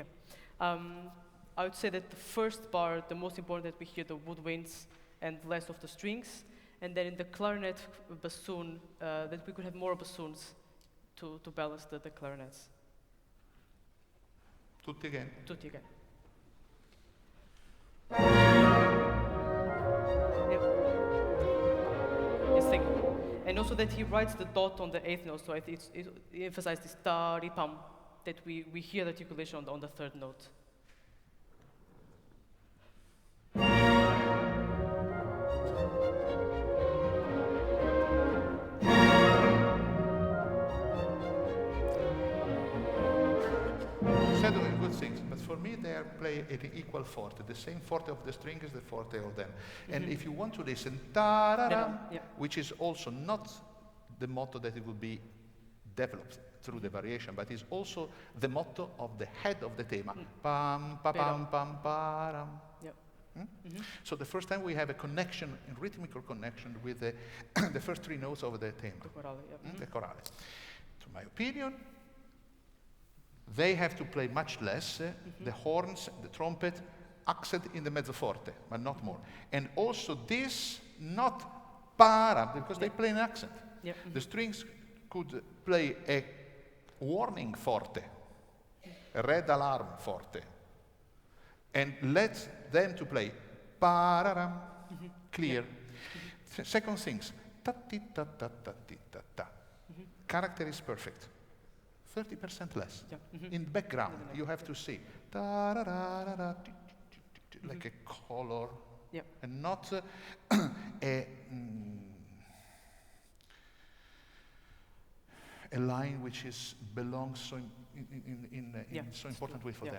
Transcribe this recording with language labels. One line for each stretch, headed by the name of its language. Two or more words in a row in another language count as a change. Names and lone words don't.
English: I would say that the first bar, the most important that we hear the woodwinds and less of the strings, and then in the clarinet bassoon, that we could have more bassoons to balance the clarinets. Tutti again. Tutti again. Yes, thank you. And also that he writes the dot on the 8th note, so I think it emphasizes this ta-ri-pam, that we hear the articulation on the 3rd note. Said doing good things, but for me they are play at an equal forte. The same forte of the string is the forte of them. And if you want to listen, ta-ra-ram, which is also not the motto that it would be developed through the variation, but is also the motto of the head of the thema. Pam, pa, pam, pam, param. So the first time we have a connection, a rhythmical connection with the first 3 notes of the thema. The chorale, The chorale. To my opinion, they have to play much less, the horns, the trumpet, accent in the mezzoforte, but not more. And also this, not para, because they play an accent. The strings could play a warning forte, a red alarm forte, and let them to play pararam, clear. Second things, ta ti ta ta ta ti ta ta. Character is perfect. 30% less. Yeah. In background, you have to see ta ra ra ra ra, ti, ti, ti, ti, like a color, Yeah. and not a line which belongs so so important way for that.